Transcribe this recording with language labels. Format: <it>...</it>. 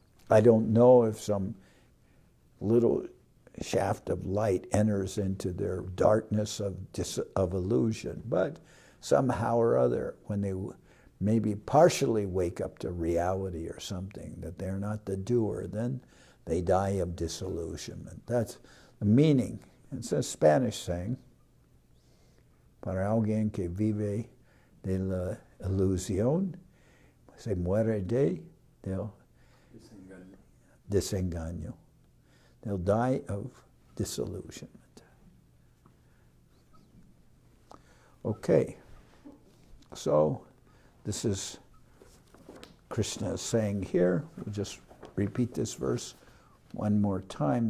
<en>I don't know if some little shaft of light enters into their darkness of illusion, but somehow or other, when they maybe partially wake up to reality or something, that they're not the doer, then they die of disillusionment. That's the meaning. It's a Spanish saying,</en> <es>para alguien que vive de la ilusión, se muere del desengaño.</es> <en>They'll die of disillusionment. Okay, so this is Krishna saying here. We'll just repeat this verse one more time.</en>